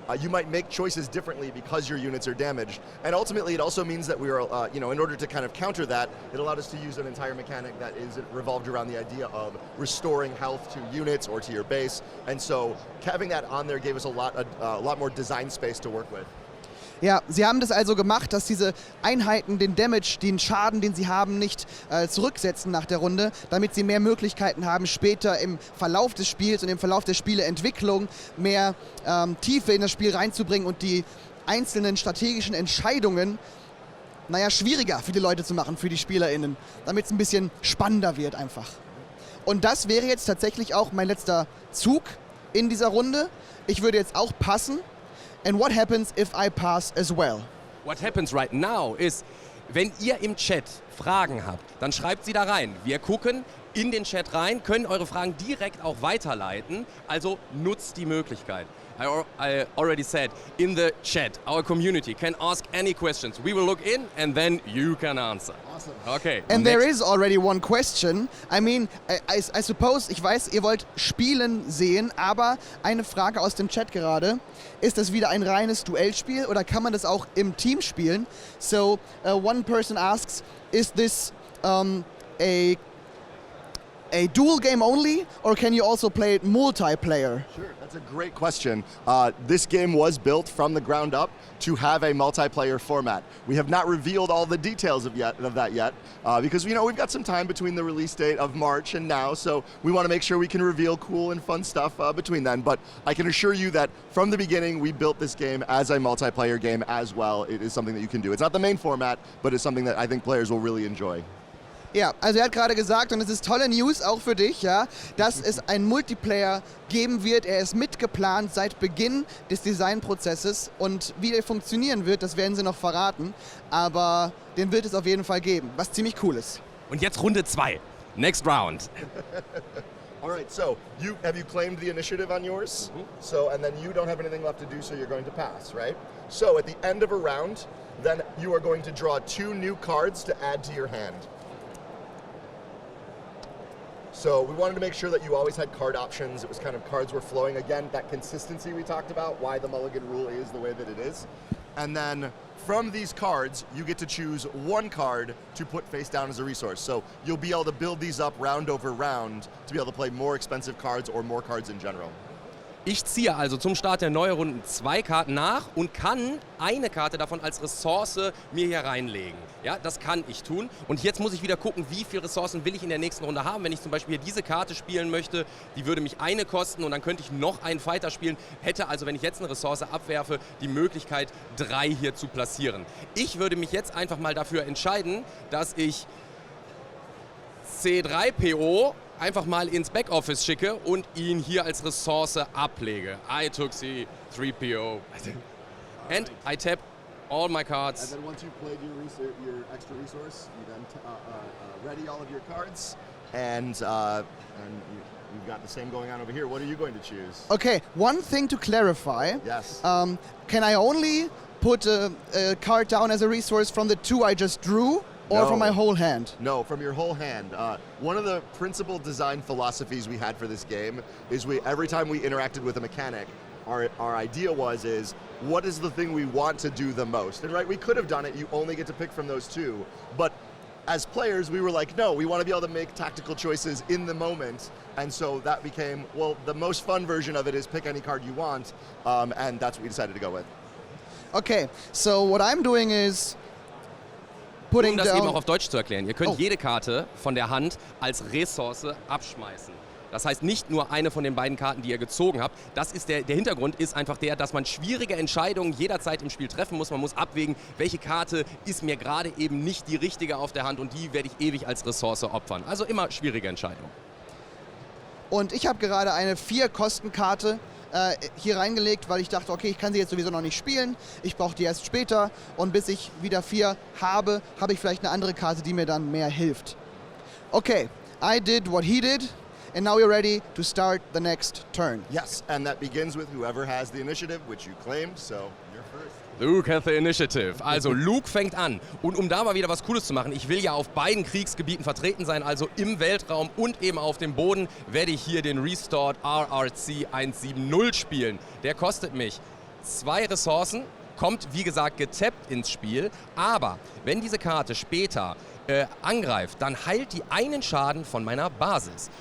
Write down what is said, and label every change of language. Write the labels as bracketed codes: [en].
[en] You might make choices differently because your units are damaged. And ultimately, it also means that we are, in order to kind of counter that, it allowed us to use an entire mechanic that is revolved around the idea of restoring health to units or to your base. And so having that on there gave us a lot more design space to work with. [de] Ja, sie haben das also gemacht, dass diese Einheiten den Damage, den Schaden, den sie haben, nicht zurücksetzen nach der Runde, damit sie mehr Möglichkeiten haben, später im Verlauf des Spiels und im Verlauf der Spieleentwicklung mehr Tiefe in das Spiel reinzubringen und die einzelnen strategischen Entscheidungen, schwieriger für die Leute zu machen, für die SpielerInnen, damit es ein bisschen spannender wird einfach. Und das wäre jetzt tatsächlich auch mein letzter Zug in dieser Runde. Ich würde jetzt auch passen. [en] And what happens if I pass as well? What happens right now is, [de] wenn ihr im Chat Fragen habt, dann schreibt sie da rein. Wir gucken in den Chat rein, können eure Fragen direkt auch weiterleiten, also nutzt die Möglichkeit. [en] I already said, in the chat, our community can ask any questions. We will look in and then you can answer. Awesome. Okay. And there is already one question. I mean, I suppose, [de] ich weiß, ihr wollt Spielen sehen, aber eine Frage aus dem Chat gerade. Ist das wieder ein reines Duellspiel oder kann man das auch im Team spielen? [en] So, one person asks, is this a dual game only, or can you also play it multiplayer? Sure, that's a great question. This game was built from the ground up to have a multiplayer format. We have not revealed all the details of that yet, because we've got some time between the release date of March and now, so we want to make sure we can reveal cool and fun stuff between then. But I can assure you that from the beginning, we built this game as a multiplayer game as well. It is something that you can do. It's not the main format, but it's something that I think players will really enjoy. [de] Ja, also er hat gerade gesagt, und es ist tolle News auch für dich, ja, dass es ein Multiplayer geben wird. Er ist mitgeplant seit Beginn des Designprozesses und wie der funktionieren wird, das werden sie noch verraten, aber den wird es auf jeden Fall geben, was ziemlich cool ist. Und jetzt Runde 2. [en] Next round. All right, so have you claimed the initiative on yours? Mm-hmm. So, and then you don't have anything left to do, so you're going to pass, right? So at the end of a round, then you are going to draw 2 new cards to add to your hand. So we wanted to make sure that you always had card options. It was kind of cards were flowing. Again, that consistency we talked about, why the mulligan rule is the way that it is. And then from these cards, you get to choose 1 card to put face down as a resource. So you'll be able to build these up round over round to be able to play more expensive cards or more cards in general. [de] Ich ziehe also zum Start der neuen Runden 2 Karten nach und kann eine Karte davon als Ressource mir hier reinlegen. Ja, das kann ich tun. Und jetzt muss ich wieder gucken, wie viele Ressourcen will ich in der nächsten Runde haben. Wenn ich zum Beispiel hier diese Karte spielen möchte, die würde mich eine kosten und dann könnte ich noch einen Fighter spielen. Hätte also, wenn ich jetzt eine Ressource abwerfe, die Möglichkeit, 3 hier zu platzieren. Ich würde mich jetzt einfach mal dafür entscheiden, dass ich C3PO einfach mal ins Backoffice schicke und ihn hier als Ressource ablege. [en] I took C3PO. And I tap all my cards. And then once you've played your extra resource, you then ready all of your cards, and you've got the same going on over here. What are you going to choose? Okay, one thing to clarify. Yes. Can I only put a card down as a resource from the 2 I just drew? Or from my whole hand? No, from your whole hand. One of the principal design philosophies we had for this game is every time we interacted with a mechanic, our idea is what is the thing we want to do the most? And right, we could have done it. You only get to pick from those two, but as players, we were like, no, we want to be able to make tactical choices in the moment. And so that became, well, the most fun version of it is pick any card you want, and that's what we decided to go with. Okay, so what I'm doing is putting [de] Um das [en] down... [de] eben auch auf Deutsch zu erklären. Ihr könnt jede Karte von der Hand als Ressource abschmeißen. Das heißt, nicht nur eine von den beiden Karten, die ihr gezogen habt. Das ist der Hintergrund ist einfach der, dass man schwierige Entscheidungen jederzeit im Spiel treffen muss. Man muss abwägen, welche Karte ist mir gerade eben nicht die richtige auf der Hand und die werde ich ewig als Ressource opfern. Also immer schwierige Entscheidungen. Und ich habe gerade eine 4-Kosten-Karte hier reingelegt, weil ich dachte, okay, ich kann sie jetzt sowieso noch nicht spielen. Ich brauche die erst später und bis ich wieder 4 habe, habe ich vielleicht eine andere Karte, die mir dann mehr hilft. [en] Okay, I did what he did. And now we're ready to start the next turn. Yes, and that begins with whoever has the initiative, which you claimed, so you're first. Luke has the initiative. [de] Also Luke fängt an. Und um da mal wieder was Cooles zu machen, ich will ja auf beiden Kriegsgebieten vertreten sein, also im Weltraum und eben auf dem Boden, werde ich hier den Restored RRC 170 spielen. Der kostet mich 2 Ressourcen, kommt wie gesagt getappt ins Spiel, aber wenn diese Karte später angreift, dann heilt die einen Schaden von meiner Basis.